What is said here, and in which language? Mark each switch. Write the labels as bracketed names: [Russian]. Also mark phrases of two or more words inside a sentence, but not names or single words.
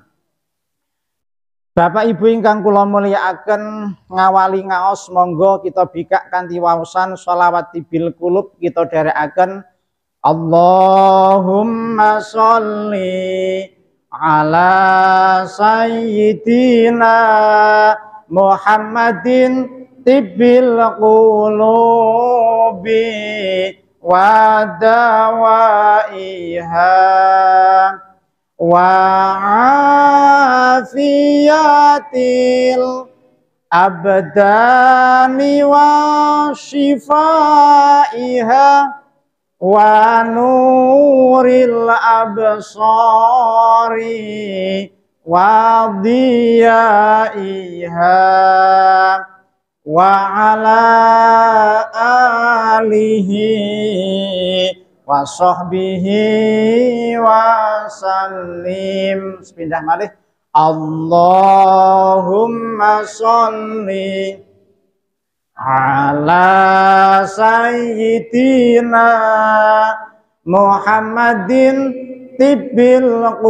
[Javanese] Bapak Ibu ingkang kula mulyakaken, ngawali ngaos monggo kita bikak kanthi waosan sholawat [Arabic] طب القلوب [Javanese] kita dherekaken. [Arabic] اللهم صل على سيدنا محمد طب القلوب ودوائها و عافية الأبدان وشفائها ونور الأبصار وضيائها وعلى آله وصحبه وسلم. [Javanese] Sepindah malih. [Arabic] اللهم صل على سيدنا محمد طب